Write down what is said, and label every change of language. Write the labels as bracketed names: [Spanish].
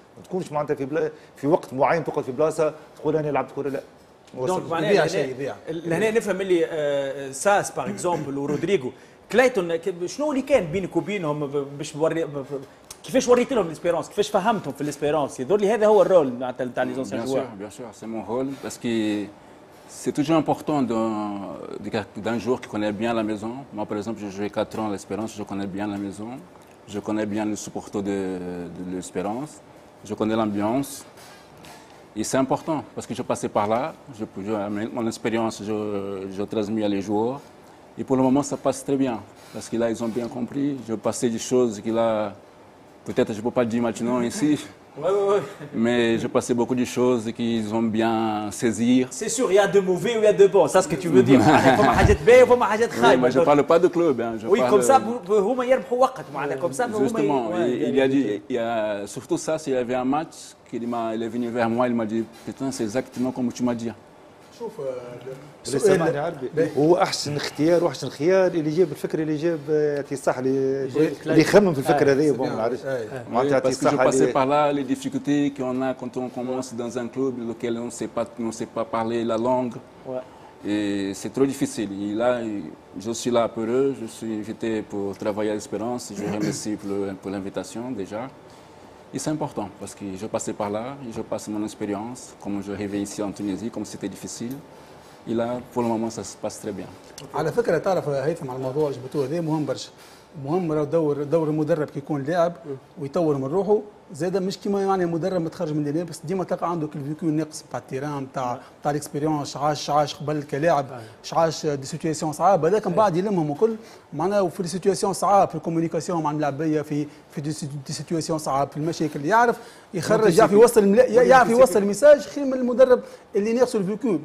[Arabic] ما تكونش معناتها في وقت معين تقعد في بلاصه تقول انا لعبت كره، لا. دونك معناها لهنا نفهم اللي ساس باغ اكزومبل ورودريغو كلايتون، شنو اللي كان بينك وبينهم باش كيفاش وريت لهم الاسبيرونس، كيفاش فهمتهم في الاسبيرونس؟ يظهر لي هذا هو الرول تاع لي زونسيان جوار. [French] Bien sûr, c'est mon rôle parce que c'est toujours important d'un joueur qui connaît bien la maison. Moi, par exemple, j'ai joué 4 ans à l'Espérance, je connais bien la maison, je connais bien le supporter de l'Espérance, je connais l'ambiance. Et c'est important parce que je passais par là, mon expérience, je transmets à les joueurs. Et pour le moment, ça passe très bien. Parce que là, ils ont bien compris. Je passais des choses que là, peut-être je ne peux pas le dire maintenant ici. Mais je passais beaucoup de choses qu'ils ont bien saisir. C'est sûr, il y a de mauvais ou il y a de bons. C'est ce que tu veux dire. Oui, mais je ne parle pas de club. Hein. Oui, comme ça, comme ça, justement, il y a surtout ça, s'il y avait un match, il est venu vers moi, il m'a dit, putain, c'est exactement comme tu m'as dit. [Arabic] شوف سامعني عربي، هو احسن اختيار واحسن خيار اللي جاب الفكره، اللي جاب يعطي الصحه اللي يخمم في الفكره هذه. ما نعرفش معناتها يعطي الصحه. [French] Parce que je passais par là les difficultés qu'on a quand on commence dans un club lequel on ne sait pas parler la langue. Et c'est trop difficile. Et là, je suis là pour eux, je suis invité pour travailler à l'Espérance. Je remercie pour l'invitation déjà. Et c'est important parce que je passais par là, et je passe mon expérience, comme je rêvais ici en Tunisie, comme c'était difficile. Et là, pour le moment, ça se passe très bien. [Arabic] على فكرة تعرف هيثم على الموضوع اللي جبتوه هذا مهم برشا. مهم راه دور المدرب كي يكون لاعب ويطور من روحه، زاد مش كيما يعني مدرب متخرج من الجنيه بس ديما تلقى عنده الفيكو ناقص نتاع التيران نتاع الاكسبيريونس، عاش قبل كلاعب، عاش دي سيتوياسيون صعاب، هذاك من بعد يلمهم الكل معناها، وفي دي سيتوياسيون صعاب في الكومونيكاسيون مع اللاعبيه، في دي سيتوياسيون صعاب في المشاكل، يعرف يخرج، يعرف يوصل الميساج خير من المدرب اللي ناقصه الفيكو.